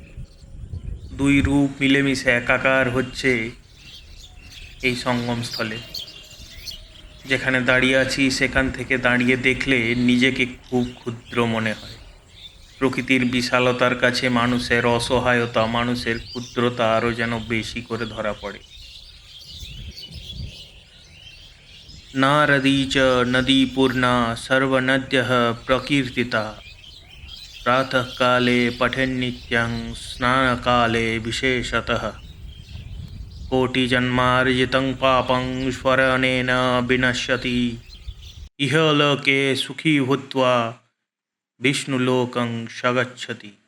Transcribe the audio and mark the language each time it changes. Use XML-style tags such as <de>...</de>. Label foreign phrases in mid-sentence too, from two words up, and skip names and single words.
<bn>দুই রূপ মিলেমিশে একাকার হচ্ছে এই সঙ্গমস্থলে। যেখানে দাঁড়িয়ে আছি সেখান থেকে দাঁড়িয়ে দেখলে নিজেকে খুব ক্ষুদ্র মনে হয়। প্রকৃতির বিশালতার কাছে মানুষের অসহায়তা, মানুষের ক্ষুদ্রতা আরও যেন বেশি করে ধরা পড়ে।</bn> <sa>नारदी च नदी पूर्णा सर्वनद्यः प्रकीर्तिता प्रातःकाले पठन्नित्यं स्नानकाले विशेषतः कोटिजन्मार्जितं पापं स्मरणेन विनश्यति इह लोके सुखी भूत्वा विष्णुलोकं स गच्छति।</sa>